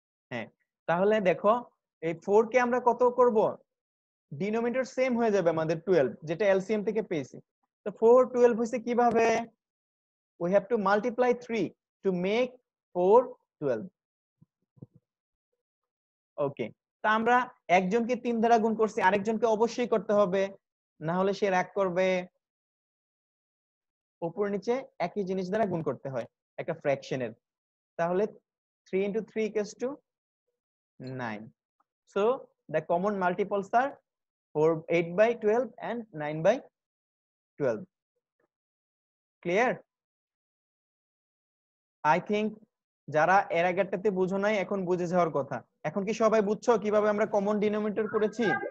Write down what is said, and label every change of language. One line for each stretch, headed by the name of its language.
Bangla: হ্যাঁ, তাহলে দেখো এই 4 কে আমরা কত করব, ডিনোমিনেটর সেম হয়ে যাবে আমাদের 12, যেটা এলসিএম থেকে পেয়েছি। তো 4 12 হইছে কিভাবে?
English: we have to multiply 3 to make 4 12।
Bangla: ওকে, তা আমরা একজনকে 3 দ্বারা গুণ করছি, আরেকজনকে অবশ্যই করতে হবে, না হলে সে রাগ করবে। উপর নিচে একই জিনিস দ্বারা গুণ করতে হয় একটা ফ্র্যাকশনের।
English: তাহলে 3 into 3 equals to 9. So the common multiples are 8 by 12 and 9 by 12. Clear? I think
Bangla: যারা এর আগেরটাতে বুঝো নাই এখন বুঝে যাওয়ার কথা। এখন কি সবাই বুঝছো কিভাবে আমরা কমন ডিনোমিনেটর করেছি?